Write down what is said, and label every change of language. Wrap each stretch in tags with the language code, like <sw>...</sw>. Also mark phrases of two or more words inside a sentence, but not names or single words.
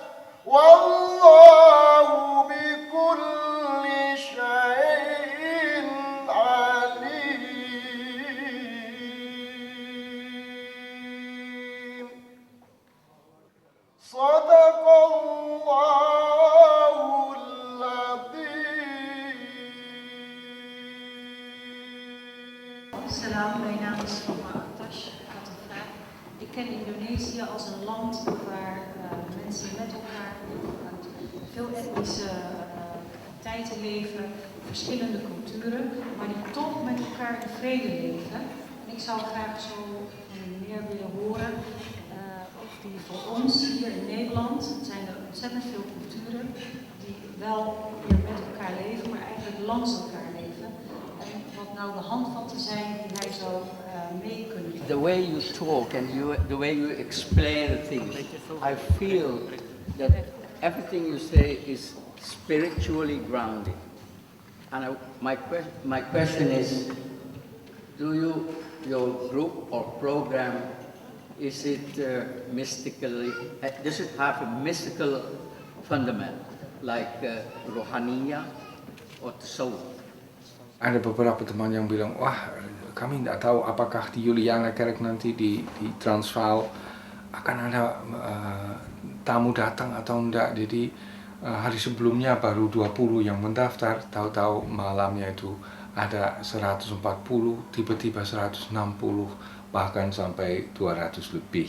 <ar>والله بكل شيء عليم صدق الله العظيم.</ar> <nl>Salam, mijn naam is Roma Aktash. Ik had een vraag. Ik ken Indonesië als een land waar mensen met elkaar uit veel etnische tijden leven, verschillende culturen, maar die toch met elkaar in vrede leven. En ik zou graag zo meer willen horen die voor ons hier in Nederland zijn er ontzettend veel culturen die wel hier met elkaar leven, maar eigenlijk langs elkaar leven. En wat nou de handvatten zijn die hij zou mee kunnen geven.</nl> <en>The way you talk and the way you explain the things, I feel that everything you say is spiritually grounded. And my question is, your group or program, is it mystically, does it have a mystical fundament, like rohaniya or tasawwuf?</en> <id>Ada beberapa teman yang bilang, wah kami tidak tahu apakah di Julianakerk nanti di Transvaal akan ada tamu datang atau enggak. Jadi hari sebelumnya baru 20 yang mendaftar, tahu-tahu malamnya itu ada 140, tiba-tiba 160, bahkan sampai 200 lebih.</id>